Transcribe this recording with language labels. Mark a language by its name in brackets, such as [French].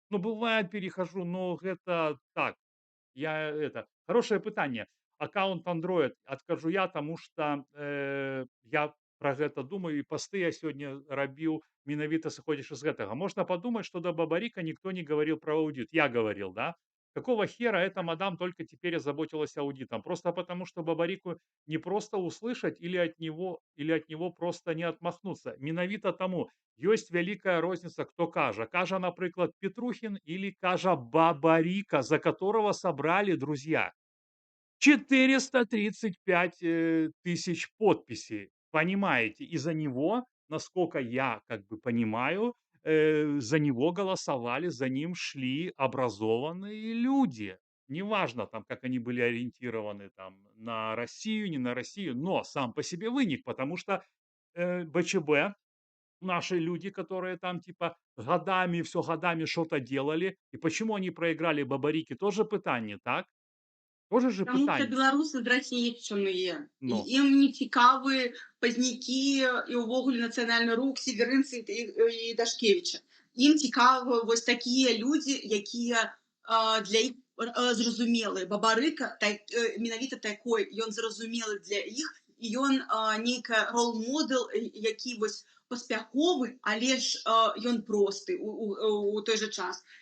[Russian] Ну, бывает, перехожу, но [Belarusian] гэта так. [Russian] Я это хорошее пытанне. [Belarusian] Аккаунт Android адкажу я, таму што я пра гэта думаю, і пасты я сёння рабіў менавіта сыходзячы з гэтага. [Russian] Можна падумаць, што да Бабарика никто не говорил про аудит. Я говорил, да? Какого хера эта мадам только теперь озаботилась аудитом? Просто потому, что Бабарику не просто услышать или от него просто не отмахнуться. [Belarusian] Менавіта таму ёсць вялікая розніца, хто кажа. Кажа, напрыклад, [Russian] Петрухин или кажа Бабарика, за которого собрали, друзья, 435 тысяч подписей. Понимаете? И за него, насколько я как бы понимаю, за него голосовали, за ним шли образованные люди. Неважно, там, как они были ориентированы там, на Россию, не на Россию, но сам по себе вынік, потому что БЧБ, наши люди, которые там типа годами, все годами что-то делали, и почему они проиграли Бабарики, тоже пытание, так? Тоже же [Belarusian] Таму што [Russian] пытание. [Belarusian] беларусы драсейчаныя. І Ну, ім не цікавы пазнякі і ўвогуле нацыянальны рух Северынцы і Дашкевіча. Ім цікавы вось такія людзі, якія для іх зразумелыя. Бабарыка менавіта такой, ён зразумелы для іх, і ён нейкая рол-модэл, які вось паспяховы, але ж ён просты у той жа час.